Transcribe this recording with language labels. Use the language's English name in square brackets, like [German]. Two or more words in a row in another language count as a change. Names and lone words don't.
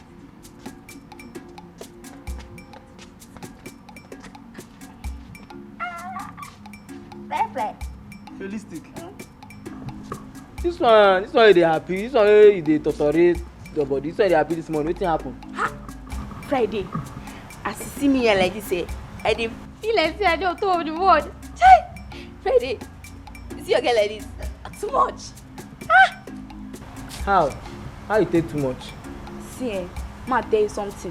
[Nigerian Pidgin] Realistic. This one they happy. This one they tolerate the body. This one they happy this morning. Wetin happen? Friday, as you see me here like this, I dey feel like say I dey on top of the world. Friday. See your girl like this. Too much. How you take too much? See, ma tell you something.